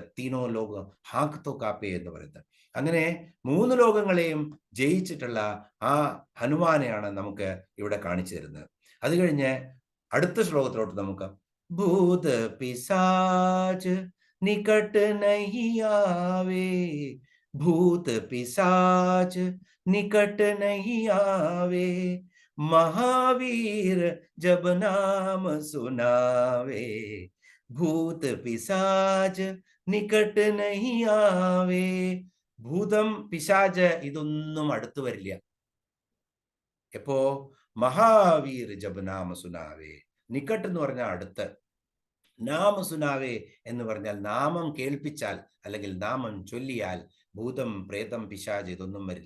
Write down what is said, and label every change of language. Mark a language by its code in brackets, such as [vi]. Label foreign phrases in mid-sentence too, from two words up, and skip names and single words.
[awa] तीनो लोक हाक्तो काँपे [ml] എന്ന് പറയുന്നത്. അങ്ങനെ 3 ലോകങ്ങളെയും ജയിച്ചിട്ടുള്ള ആ ഹനുമാനെയാണ് നമുക്ക് ഇവിടെ കാണിച്ചു തരുന്നത്. അത് കഴിഞ്ഞ് അടുത്ത ശ്ലോകത്തിലോട്ട് നമുക്ക് [awa] भूत पिशाच निकट नहीं आवे, भूत पिशाच निकट नहीं आवे, महावीर जब नाम सुनावे, भूत पिशाच निकट नहीं आवे. [ml] ഭൂതം പിശാച് ഇതൊന്നും അടുത്തു വരില്ല. എപ്പോ [awa] महावीर जब नाम सुनावे, [ml] നിക്കട്ട് എന്ന് പറഞ്ഞാൽ അടുത്ത്, [awa] नाम सुनावे [ml] എന്ന് പറഞ്ഞാൽ നാമം കേൾപ്പിച്ചാൽ അല്ലെങ്കിൽ നാമം ചൊല്ലിയാൽ ഭൂതം പ്രേതം പിശാച് ഇതൊന്നും വരില്ല.